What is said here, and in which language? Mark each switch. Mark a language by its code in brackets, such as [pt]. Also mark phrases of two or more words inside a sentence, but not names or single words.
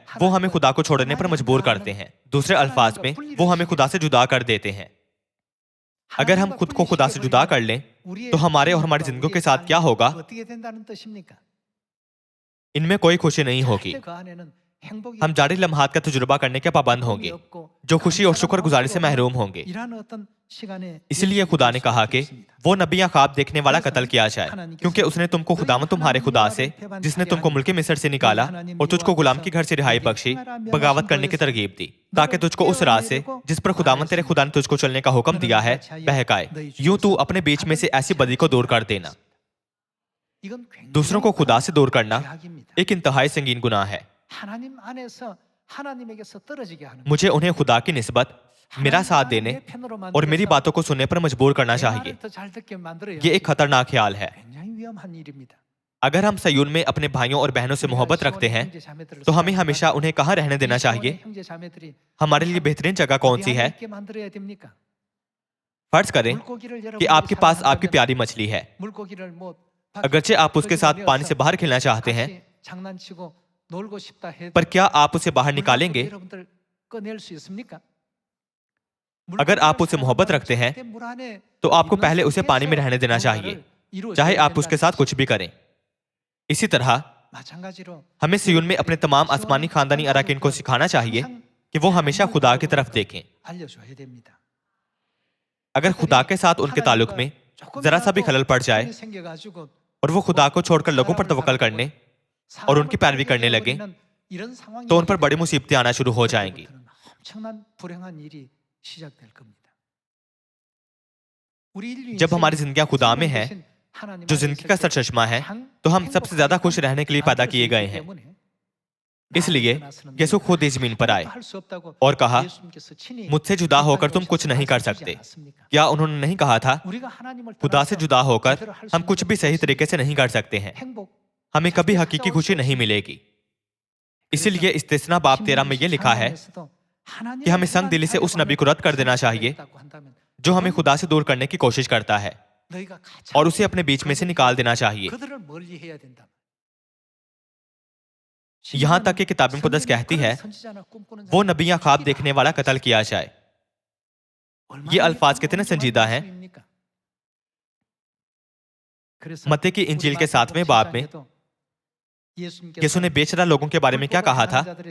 [ur] وہ ہمیں خدا کو چھوڑنے پر مجبور کرتے ہیں۔ دوسرے الفاظ میں وہ ہمیں خدا سے جدا کر دیتے ہیں. اگر ہم خود کو خدا سے جدا کر لیں تو ہمارے اور ہماری زندگی کے ساتھ کیا ہوگا? ان میں کوئی خوشی نہیں ہوگی, [ko] 행복이 [ur] ہم جاری لمحات کا تجربہ کرنے کے پابند ہوں گے, [ko] 없고 [ur] جو خوشی اور [ko] 감사가 [ur] شکرگزاری سے [ko] 없고 [ur] محروم ہوں گے. [ko] 이러한 어떤 시간에 [ur] इसलिए [ko] 예수님이 [ur] خدا نے کہا کہ [ko] 없습니다. [ur] وہ نبی یا خواب دیکھنے والا قتل کیا جائے، کیونکہ اس نے تم کو خداوند تمہارے خدا سے، جس نے تم کو ملک مصر سے نکالا اور تجھ کو غلام کی گھر سے رہائی بخشی، بغاوت کرنے کی ترغیب دی، تاکہ تجھ کو اس راہ سے جس پر خداوند تیرے خدا نے تجھ کو چلنے کا حکم دیا ہے بہکائے. یوں تو اپنے بیچ میں سے ایسی بدی کو دور کر دینا. [ko] 이건 굉장히 [ur] دوسروں کو خدا سے دور کرنا [ko] 죄악입니다. [ur] ایک انتہائی سنگین گناہ ہے. [ko] 하나님 안에서 하나님에게서 떨어지게 하는 [ur] مجھے انہیں خدا کی نسبت میرا ساتھ دینے اور میری باتوں کو سننے پر مجبور کرنا چاہیے. [ko] 잘 듣게 만들어야 [ur] یہ ایک خطرناک خیال ہے. [ko] 굉장히 위험한 일입니다. [ur] اگر ہم صیون میں اپنے بھائیوں اور بہنوں سے محبت رکھتے ہیں تو ہمیں ہمیشہ انہیں کہاں رہنے دینا چاہیے? [ko] 형제 자매들이 [ur] ہمارے لیے بہترین جگہ کون سی ہے? [ko] 있게 만들어야 됩니까? [ur] فرض کریں [ko] 물고기를 [ur] कि [ko] 여러분이 [ur] آپ کے پاس آپ کی [ko] 사랑한다면 [ur] پیاری مچھلی ہے. [ko] 물고기를 뭐 [ur] اگرچہ آپ اس کے ساتھ پانی سے باہر کھیلنا چاہتے ہیں, [ko] 같이 장난치고 놀고 싶다 해도 [ur] پر کیا آپ اسے باہر [ko] 물고기 [ur] निकालेंगे? [ko] 여러분들 꺼낼 수 있습니까? [ur] اگر آپ اس سے محبت رکھتے ہیں تو آپ کو پہلے اسے پانی میں رہنے دینا چاہیے، چاہے آپ اس کے ساتھ کچھ بھی کریں. اسی طرح [ko] 마찬가지로 [ur] ہمیں صیون میں اپنے تمام آسمانی خاندانی اراکین کو سکھانا چاہیے کہ وہ ہمیشہ خدا کی طرف دیکھیں. [ko] 알려줘야 됩니다. [ur] اگر خدا کے ساتھ ان کے تعلق میں ذرا سا بھی خلل پڑ جائے [ko] 생겨가지고 [ur] اور وہ خدا کو چھوڑ کر لوگوں پر توکل کرنے اور ان کی پیروی کرنے لگے [ko] 이런 상황이 [ur] تو ان پر بڑی مصیبتیں آنا شروع ہو جائیں گی. [ko] 엄청난 불행한 일이 시작될 겁니다. 우리 인류 [ur] جب ہماری زندگیاں خدا میں ہے, [ko] 하나님 [ur] जो [ko] 안에 [ur] जिंदगी [ko] 있을 [ur] का [ko] 때 [ur] سرچشمہ ہے, [ko] 참 [ur] تو ہم سب سے زیادہ خوش رہنے کے لیے پیدا [ko] 만들어지기 [ur] کیے گئے ہیں. [ko] 때문에 [ur] इसलिए [ko] 나서는 [ur] یسوع خود اس زمین پر آئے [ko] 할 수 없다고 [ur] اور کہا, [ko] 예수님께서 친히 [ur] مجھ سے جدا ہو کر تم [ko] 이 [ur] کچھ نہیں کر [ko] 말씀하시지 [ur] सकते। [ko] 않았습니까? [ur] کیا انہوں نے نہیں کہا تھا, [ko] 우리가 하나님을 [ur] خدا سے [ko] 떠나서 [ur] جدا ہو کر [ko] 제대로 할수 [ur] हम [ko] 있는 [ur] کچھ بھی صحیح [ko] 것이 [ur] طریقے سے نہیں کر سکتے ہیں, [ko] 행복 [ur] ہمیں کبھی حقیقی خوشی نہیں ملے گی۔ اسی لیے استثنا باب 13 میں یہ لکھا ہے کہ ہمیں سنگ دلی سے اس نبی کو رد کر دینا چاہیے جو ہمیں خدا سے دور کرنے کی کوشش کرتا ہے، اور اسے اپنے بیچ میں سے نکال دینا چاہیے. [ko] 그들을 멀리해야 된다. [ur] یہاں تک کہ کتاب مقدس کہتی ہے وہ نبی یا خواب دیکھنے والا قتل کیا جائے. یہ الفاظ کتنے سنجیدہ ہیں۔ متی کی انجیل کے 7ویں باب میں یسوع نے بےشرع لوگوں کے بارے میں کیا کہا تھا?